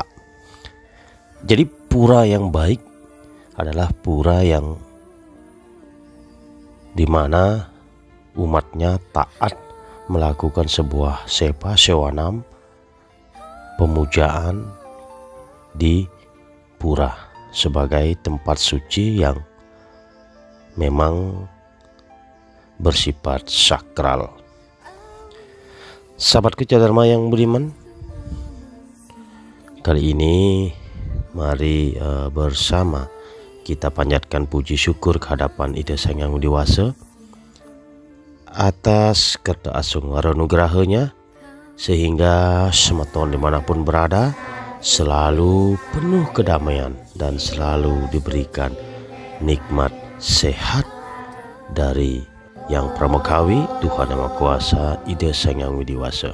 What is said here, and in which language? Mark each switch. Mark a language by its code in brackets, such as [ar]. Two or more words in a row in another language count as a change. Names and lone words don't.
[id] Jadi pura yang baik adalah pura yang dimana umatnya taat melakukan sebuah sepa sewanam pemujaan di pura sebagai tempat suci yang memang bersifat sakral. Sahabatku Cahaya Dharma yang budiman, kali ini mari bersama kita panjatkan puji syukur kehadapan Ida Sang Yang Widi Wasa atas kerta asung anugerahnya, sehingga semeton dimanapun berada selalu penuh kedamaian dan selalu diberikan nikmat sehat dari Yang Pramekawi Tuhan Yang Maha Kuasa Ida Sang Yang Widi Wasa.